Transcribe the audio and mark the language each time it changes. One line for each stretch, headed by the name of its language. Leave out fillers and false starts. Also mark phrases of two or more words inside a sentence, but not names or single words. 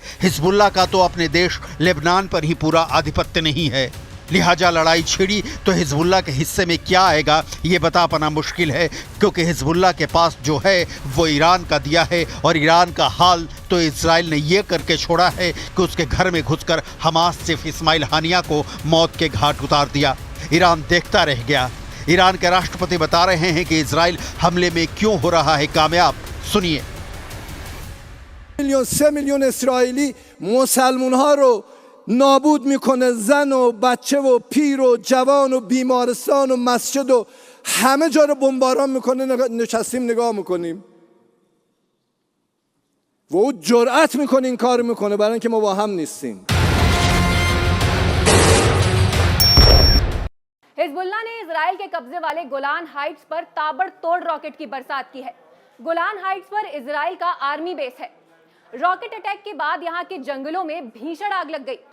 Hindi: हिजबुल्लाह का तो अपने देश लेबनान पर ही पूरा आधिपत्य नहीं है, लिहाजा लड़ाई छिड़ी तो हिजबुल्लाह के हिस्से में क्या आएगा ये बता पाना मुश्किल है, क्योंकि हिजबुल्लाह के पास जो है वो ईरान का दिया है, और ईरान का हाल तो इजराइल ने ये करके छोड़ा है कि उसके घर में घुसकर हमास चीफ इस्माइल हानिया को मौत के घाट उतार दिया। ईरान देखता रह गया। ईरान के राष्ट्रपति बता रहे हैं कि इजराइल हमले में क्यों हो रहा है कामयाब। सुनिए।
Persian: 3 میلیون اسرائیلی مسلمان‌ها رو نابود میکنه، زن و بچه و پیر و جوان و بیمارستان و مسجد و همه جا رو بمباران میکنه، نشستیم نگاه میکنیم و او جرأت میکنه این کار میکنه برای اینکه ما با هم نیستیم.
Hindi: हिजबुल्लाह ने इजराइल के कब्जे वाले गोलान हाइट्स पर ताबड़तोड़ रॉकेट की बरसात की है। गोलान हाइट्स पर इजराइल का आर्मी बेस है। रॉकेट अटैक के बाद यहां के जंगलों में भीषण आग लग गई।